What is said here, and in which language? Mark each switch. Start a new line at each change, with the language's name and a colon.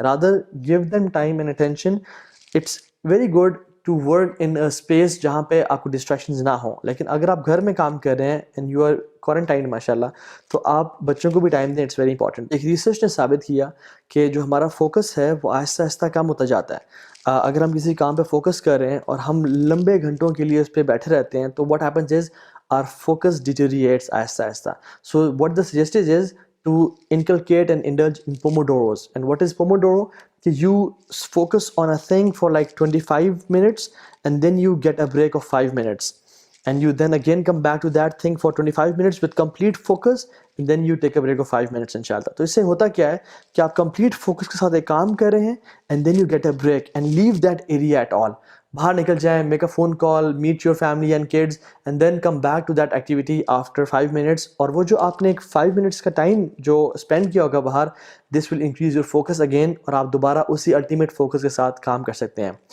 English: Rather give them time and attention. It's very good to work in space
Urdu: جہاں پہ آپ کو distractions نہ ہوں, لیکن اگر آپ گھر میں کام کر رہے ہیں
English: and you are quarantine
Urdu: ماشاء اللہ, تو آپ بچوں کو بھی ٹائم دیں.
English: It's very important.
Urdu: ایک ریسرچ نے ثابت کیا کہ جو ہمارا فوکس ہے وہ آہستہ آہستہ کم ہوتا جاتا ہے. اگر ہم کسی کام پہ فوکس کر رہے ہیں اور ہم لمبے گھنٹوں کے لیے اس پہ بیٹھے رہتے ہیں تو
English: what happens is our focus deteriorates
Urdu: آہستہ آہستہ.
English: So what the suggested is to inculcate and indulge in pomodoros. And what is pomodoro? You focus on a thing for like 25 minutes and then you get a break of 5 minutes, and you then again come back to that thing for 25 minutes with complete focus, and then you take a break of 5 minutes inshallah.
Urdu: تو اس سے ہوتا کیا ہے کہ آپ complete focus کے ساتھ ایک کام کر رہے ہیں
English: and then you get a break and leave that area at all.
Urdu: باہر نکل جائیں,
English: Make a phone call, meet your family and kids, and then come back to that activity after 5 minutes.
Urdu: اور وہ جو آپ نے ایک 5 منٹس کا ٹائم جو اسپینڈ کیا ہوگا باہر,
English: this will increase your focus again,
Urdu: اور آپ دوبارہ اسی الٹیمیٹ فوکس کے ساتھ کام کر سکتے ہیں.